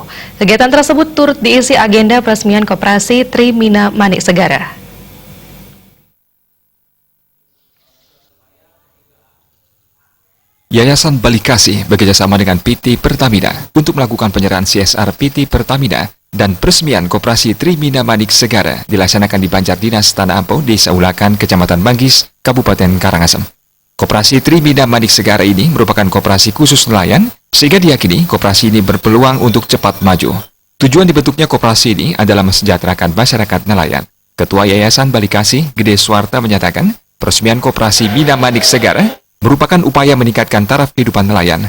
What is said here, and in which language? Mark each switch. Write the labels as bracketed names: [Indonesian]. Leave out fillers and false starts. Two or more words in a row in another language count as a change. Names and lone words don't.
[Indonesian] Kegiatan tersebut turut diisi agenda peresmian Koperasi Trimina Manik Segara. Yayasan Bali Kasih bekerjasama dengan PT Pertamina untuk melakukan penyerahan CSR PT Pertamina dan peresmian Koperasi Trimina Manik Segara dilaksanakan di Banjar Dinas Tanah Ampo, Desa Ulakan, Kecamatan Manggis, Kabupaten Karangasem. Koperasi Trimina Manik Segara ini merupakan koperasi khusus nelayan, sehingga diyakini koperasi ini berpeluang untuk cepat maju. Tujuan dibentuknya koperasi ini adalah mensejahterakan masyarakat nelayan. Ketua Yayasan Bali Kasih, Gede Suwarta, menyatakan peresmian Koperasi Mina Manik Segara merupakan upaya meningkatkan taraf kehidupan nelayan.